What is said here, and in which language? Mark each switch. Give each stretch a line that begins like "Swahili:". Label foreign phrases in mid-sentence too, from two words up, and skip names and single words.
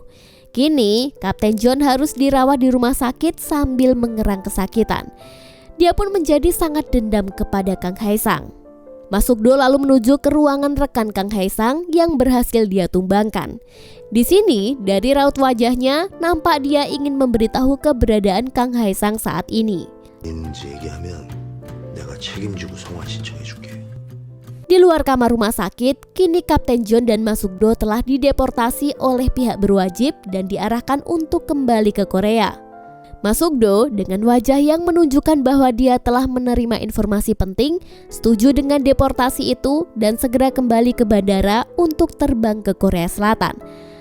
Indonesian: Kini Kapten John harus dirawat di rumah sakit sambil mengerang kesakitan. Dia pun menjadi sangat dendam kepada Kang Hae-sang. Ma Suk-do lalu menuju ke ruangan rekan Kang Hae-sang yang berhasil dia tumbangkan. Di sini dari raut wajahnya nampak dia ingin memberitahu keberadaan Kang Hae-sang saat ini.
Korean: 있는지 얘기하면 내가 책임지고 성화 신청해줄게.
Indonesian: Di luar kamar rumah sakit, kini Kapten John dan Ma Suk-do telah dideportasi oleh pihak berwajib dan diarahkan untuk kembali ke Korea. Ma Suk-do dengan wajah yang menunjukkan bahwa dia telah menerima informasi penting, setuju dengan deportasi itu dan segera kembali ke bandara untuk terbang ke Korea Selatan.